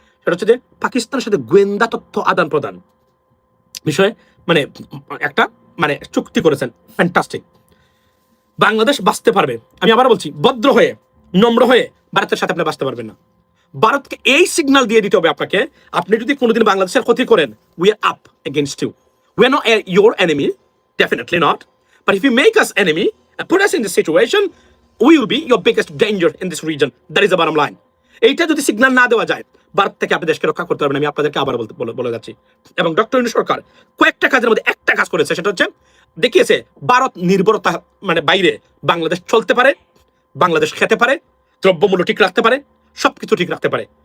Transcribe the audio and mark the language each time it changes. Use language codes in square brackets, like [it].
[bn] সেটা হচ্ছে যে পাকিস্তানের সাথে গোয়েন্দা তথ্য আদান প্রদান বিষয়ে মানে একটা মানে চুক্তি করেছেন, ফ্যান্টাস্টিক। বাংলাদেশ বাঁচতে পারবে, আমি আবার বলছি, ভদ্র হয়ে নম্র হয়ে ভারতের সাথে আপনি বাঁচতে পারবেন না। ভারতকে এই সিগন্যাল দিয়ে দিতে হবে আপনাকে, আপনি যদি কোনোদিন বাংলাদেশের ক্ষতি করেন, [en] We are up against you. We are not your enemy, definitely not. But if you make us enemy and put us in this situation, we will be your biggest danger in this region. That is the bottom line. [bn] এইটা যদি signal না দেওয়া যায়, ভারত থেকে আপনি দেশকে রক্ষা করতে পারবেন। আমি আপনাদেরকে আবার বলে যাচ্ছি। এবং ডক্টর ইউনূস সরকার কয়েকটা কাজের মধ্যে একটা কাজ করেছে, সেটা হচ্ছে দেখিয়েছে ভারত নির্ভরতা মানে বাইরে বাংলাদেশ চলতে পারে, বাংলাদেশ খেতে পারে, দ্রব্যমূল্য ঠিক রাখতে পারে, সবকিছু ঠিক রাখতে পারে।